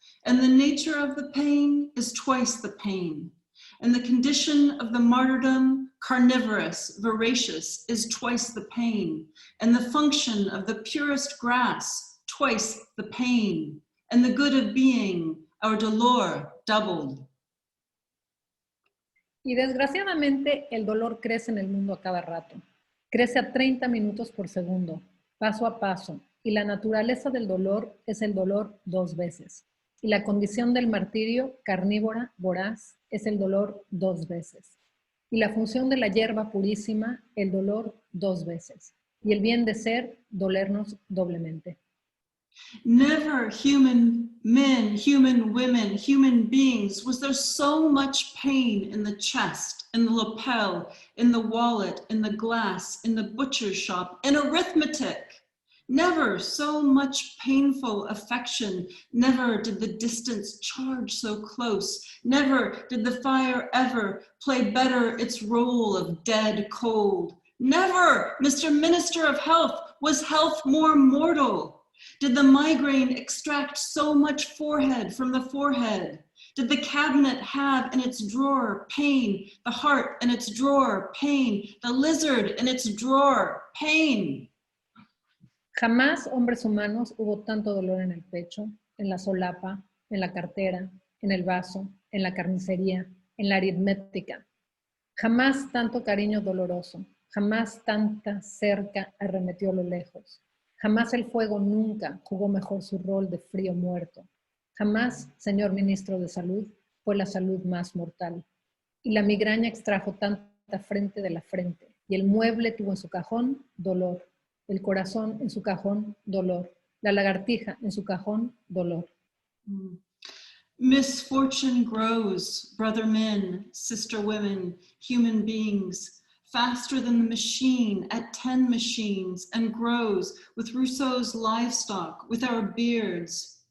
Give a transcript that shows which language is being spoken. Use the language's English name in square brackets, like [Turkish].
[English] And the nature of the pain is twice the pain. And the condition of the martyrdom, carnivorous, voracious, is twice the pain. And the function of the purest grass, twice the pain. And the good of being, our dolor, doubled. [Spanish] Y desgraciadamente el dolor crece en el mundo a cada rato. Crece a 30 minutos por segundo, paso a paso. Y la naturaleza del dolor es el dolor 2 veces. Y la condición del martirio, carnívora, voraz, es el dolor 2 veces. Y la función de la hierba purísima, el dolor 2 veces. Y el bien de ser, dolernos doblemente. [English] Never human men, human women, human beings was there so much pain in the chest, in the lapel, in the wallet, in the glass, in the butcher's shop, in arithmetic. Never so much painful affection. Never did the distance charge so close. Never did the fire ever play better its role of dead cold. Never, Mr. Minister of Health, was health more mortal. Did the migraine extract so much forehead from the forehead? Did the cabinet have in its drawer pain, the heart in its drawer pain, the lizard in its drawer pain? [Spanish] Jamás, hombres humanos, hubo tanto dolor en el pecho, en la solapa, en la cartera, en el vaso, en la carnicería, en la aritmética. Jamás tanto cariño doloroso, jamás tanta cerca arremetió a lo lejos. Jamás el fuego nunca jugó mejor su rol de frío muerto. Jamás, señor ministro de Salud, fue la salud más mortal. Y la migraña extrajo tanta frente de la frente, y el mueble tuvo en su cajón dolor. El corazón en su cajón, dolor. La lagartija en su cajón, dolor. [English] Misfortune grows, brother men, sister women, human beings, faster than the machine at 10 machines, and grows with Rousseau's livestock, with our beards.